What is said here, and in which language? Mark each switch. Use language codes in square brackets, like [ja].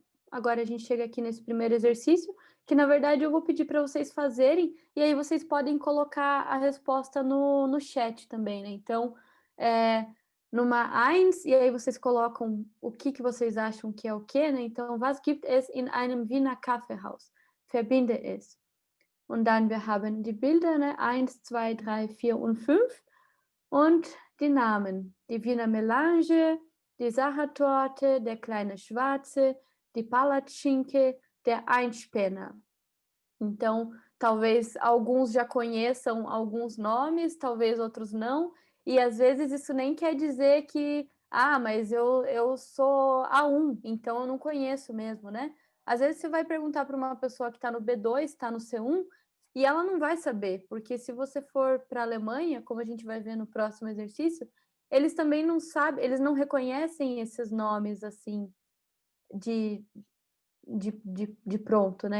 [pt] Agora a gente chega aqui nesse primeiro exercício, que na verdade eu vou pedir para vocês fazerem, e aí vocês podem colocar a resposta no chat também, né? Então, numa eins, e aí vocês colocam o que vocês acham que é o quê, né? [de] Então, was gibt es in einem Wiener Kaffeehaus? Verbinde es. Und dann wir haben die Bilder, ne? 1, 2, 3, 4 und 5. Und die Namen. Die Wiener Melange, die Sachertorte, der kleine Schwarze, die Palatschinke, der Einspänner. [pt] Então, talvez alguns já conheçam alguns nomes, talvez outros não, e às vezes isso nem quer dizer que, mas eu sou A1, então eu não conheço mesmo, né? Às vezes você vai perguntar para uma pessoa que está no B2, está no C1, e ela não vai saber, porque se você for para a Alemanha, como a gente vai ver no próximo exercício, eles também não sabem, eles não reconhecem esses nomes assim de pronto, né?